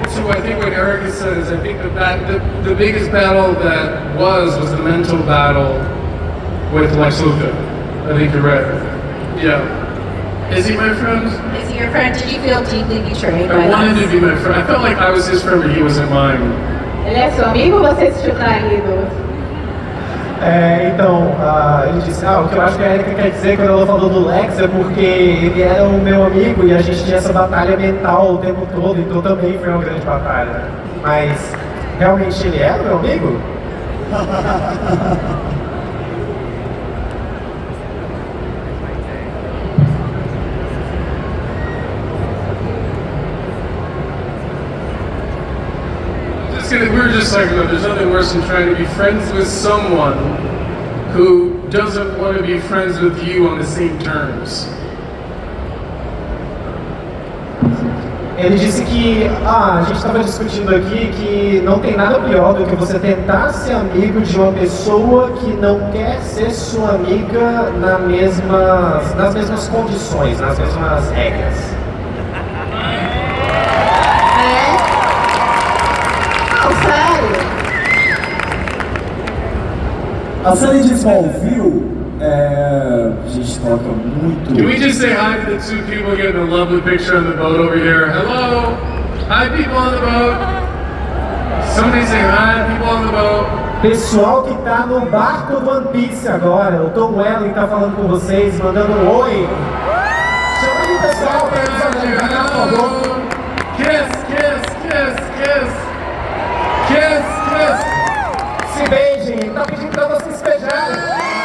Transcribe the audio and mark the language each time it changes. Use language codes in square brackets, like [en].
[en] I think what Erica said is I think the biggest battle that was the mental battle with Lex Luthor. I think you're right. Yeah. Is he my friend? Is he your friend? Did you feel deeply betrayed by I wanted Lex? to be my friend. I felt like I was his friend, but he wasn't mine. [pt] Ele é seu amigo ou você se sentiu traído? Então, ele disse, o que eu acho que a Erika quer dizer quando ela falou do Lex é porque ele era o meu amigo e a gente tinha essa batalha mental o tempo todo, então também foi uma grande batalha. Mas, realmente ele era o meu amigo? [en] We were just like, there's nothing worse than trying to be friends with someone who doesn't want to be friends with you on the same terms. [pt] Ele disse que, a gente estava discutindo aqui que não tem nada pior do que você tentar ser amigo de uma pessoa que não quer ser sua amiga nas mesmas condições, nas mesmas regras. A série de Smallville, a gente toca muito. [en] Can we just say hi to the two people getting a lovely picture on the boat over here? Hello! Hi, people on the boat! Somebody say hi, people on the boat! [pt] Pessoal que tá no barco do One Piece agora, o Tom Welling tá falando com vocês, mandando um oi. Chama aí o pessoal pra eles apresentar, por favor. [en] Kiss, kiss, kiss, kiss! Kiss, kiss! [pt] Se beijem, ele tá pedindo pra vocês se beijarem.